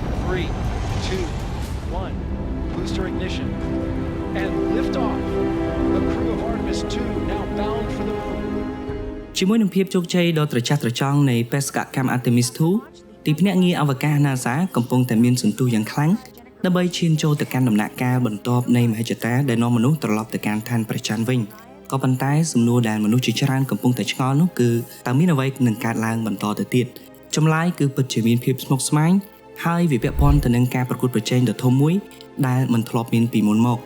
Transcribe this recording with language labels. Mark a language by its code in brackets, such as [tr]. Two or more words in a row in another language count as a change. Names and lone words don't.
[en] 3, 2, 1. Booster ignition. And liftoff. The crew of Artemis 2 now bound for the moon. [km] ជាមួយនឹងភាពជោគជ័យដ៏ត្រចះត្រចង់នៃបេសកកម្ម Artemis 2 ទីភ្នាក់ងារអវកាស NASA កំពុងតែមានសន្ទុះយ៉ាងខ្លាំងដើម្បីឈានចូលទៅកាន់ដំណាក់កាលបន្ទាប់នៃមហិច្ឆតាដែលនាំមនុស្សត្រឡប់ទៅកាន់ឋានព្រះច័ន្ទវិញក៏ប៉ុន្តែសំណួរដែលមនុស្សជាច្រើនកំពុងតែឆ្ងល់នោះគឺតើមានអ្វីនឹងកើតឡើងបន្តទៅទៀតចម្លើយគឺពិតជាមានភាពស្មុគស្មាញហើយវាពាក់ព័ន្ធទៅនឹងការប្រកួតប្រជែងដ៏ធំមួយដែលមិនធ្លាប់មានពីមុនម